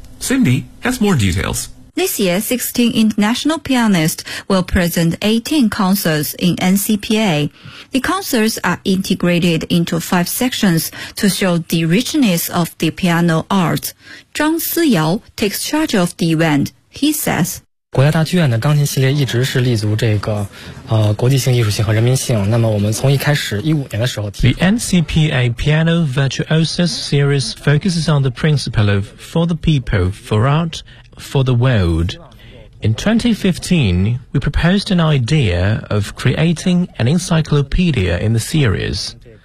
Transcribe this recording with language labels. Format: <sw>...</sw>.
<en>Cindy has more details. This year, 16 international pianists will present 18 concerts in NCPA. The concerts are integrated into 5 sections to show the richness of the piano art. Zhang Siyao takes charge of the event. He says...</en> <zh>国家大剧院的钢琴系列一直是立足这个国际性、艺术性和人民性。那么我们从一开始15年的时候提</zh> <en>The NCPA Piano Virtuosos Series focuses on the principle of for the people, for art, for the world. In 2015, we proposed an idea of creating an encyclopedia in the series.</en>